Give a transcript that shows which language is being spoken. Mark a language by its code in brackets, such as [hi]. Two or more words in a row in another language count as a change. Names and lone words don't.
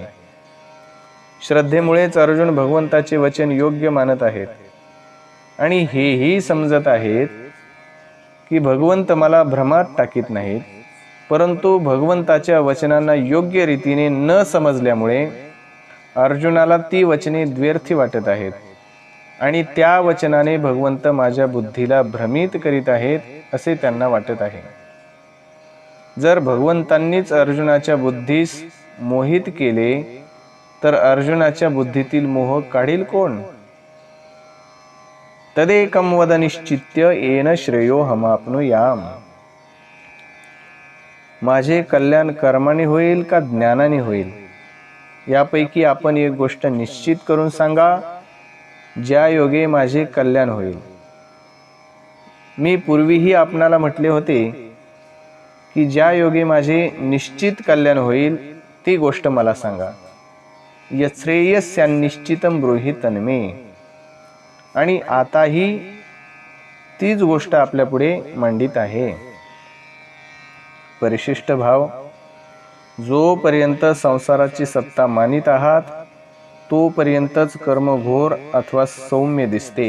[mr] श्रद्धेमुळेच अर्जुन भगवंताचे वचन योग्य मानत आहेत आणि हेही समजत आहेत की भगवंत मला भ्रमात टाकीत नाहीत, परंतु भगवंताच्या वचनांना योग्य रीतीने न समजल्यामुळे अर्जुनाला ती वचने द्व्यर्थी वाटत आहेत आणि त्या वचनाने भगवंत माझ्या बुद्धीला भ्रमित करीत आहेत असे त्यांना वाटत आहे. जर भगवंतांनीच अर्जुनाच्या बुद्धीस मोहित केले तर अर्जुनाच्या बुद्धीतील मोह काढील कोण. [sa] तदेकं वद निश्चित्य येन श्रेयो हमाप्नुयाम. [mr] माझे कल्याण कर्माने होईल का ज्ञानाने होईल यापैकी आपण एक गोष्ट निश्चित करून सांगा ज्या योगे माझे कल्याण होईल. मी पूर्वीही आपणाला म्हटले होते की ज्या योगे माझे निश्चित कल्याण होईल ती गोष्ट मला सांगा. [sa] यश्रेयस्यान्निश्चितं ब्रूहि तन्मे. [mr] आणि आताही तीच गोष्ट आपल्या पुढे मांडित आहे. परिशिष्ट भाव. जोपर्यंत संसाराची सत्ता मानित आहात तोपर्यंतच कर्म घोर अथवा सौम्य दिसते.